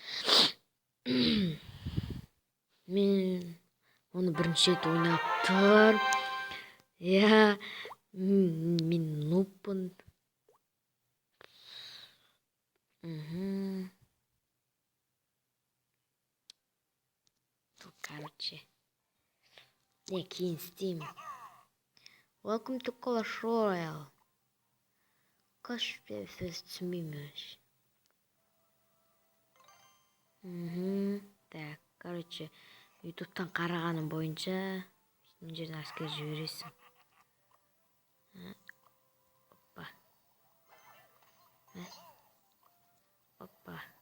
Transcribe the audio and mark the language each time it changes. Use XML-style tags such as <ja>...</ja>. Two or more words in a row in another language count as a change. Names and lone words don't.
<kk>Мен оны бірінші рет ойнап тұр. Мен нуппын. Короче. Не, кейін істеймін.</kk> <en>Welcome to Clash Royale.</en> <kk>Clash сөз түсінбеймін. Так, короче, ютубтан қарағаным бойынша мына жерден әскер жібересің. Опа.</kk>